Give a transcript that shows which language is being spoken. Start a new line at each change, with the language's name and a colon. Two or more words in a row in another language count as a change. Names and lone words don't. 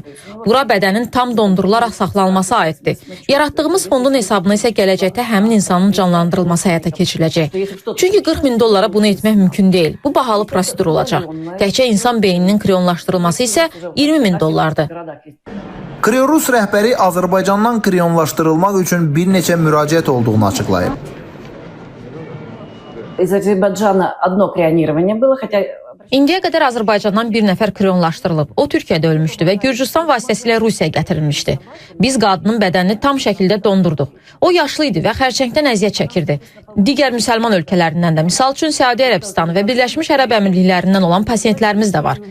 Azerbaijani: Bura bədənin tam dondurularaq saxlanılması aiddir. Yaratdığımız fondun hesabına isə gələcəkdə həmin insanın canlandırılması həyata keçiriləcək. Çünki 40 min dollara bunu etmək mümkün deyil. Bu bahalı prosedur olacaq. Təkcə insan beyninin krionlaşdırılması isə 20 min dollardır. Kriorus rəhbəri Azərbaycandan krionlaşdırılmaq üçün bir neçə müraciət olduğunu açıqlayıb.
Russian: Из Азербайджана одно крионирование было, хотя...
Azerbaijani: İndiyə qədər Azərbaycandan bir nəfər krionlaşdırılıb. O Türkiyədə ölmüşdü və Gürcüstan vasitəsilə Rusiyaya gətirilmişdi. Biz qadının bədənini tam şəkildə dondurduq. O yaşlı idi və xərçəngdən əziyyət çəkirdi. Digər müsəlman ölkələrindən də, misal üçün Səudiyyə Ərəbistanı və Birləşmiş Ərəb Əmirliklərindən olan pasiyentlərimiz də var.